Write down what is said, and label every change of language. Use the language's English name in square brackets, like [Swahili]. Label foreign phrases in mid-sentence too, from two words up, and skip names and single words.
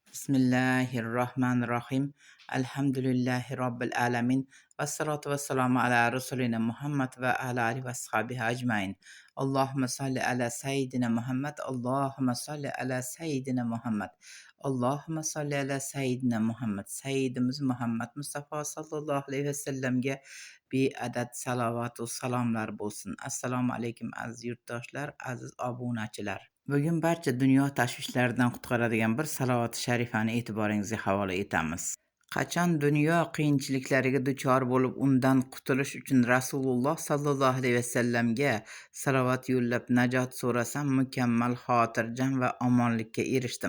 [Arabic] بسم الله الرحمن الرحيم. الحمد لله رب العالمين. والصلاة والسلام على رسولنا محمد وعلى آله وأصحابه أجمعين. اللهم صل على سيدنا محمد. اللهم صل على سيدنا محمد. اللهم صل على سيدنا محمد. [Uzbek] Sayyidimiz Muhammad Mustafa [Arabic] صلى الله عليه وسلم [Uzbek] beadad salavatu salomlar bo'lsin. [Arabic] السلام عليكم [Uzbek] aziz yurtdoshlar, aziz obunachilar. Bugun barcha dunyo tashvishlaridan qutqaradigan bir salovat sharifani e'tiboringizga havola etamiz. Qachon dunyo qiyinchiliklariga duchor bo'lib, undan qutulish uchun Rasululloh [Arabic] صلى الله عليه وسلم [Uzbek] salovat yo'llab najot so'rasam, mukammal xotirjam va omonlikka erishdim.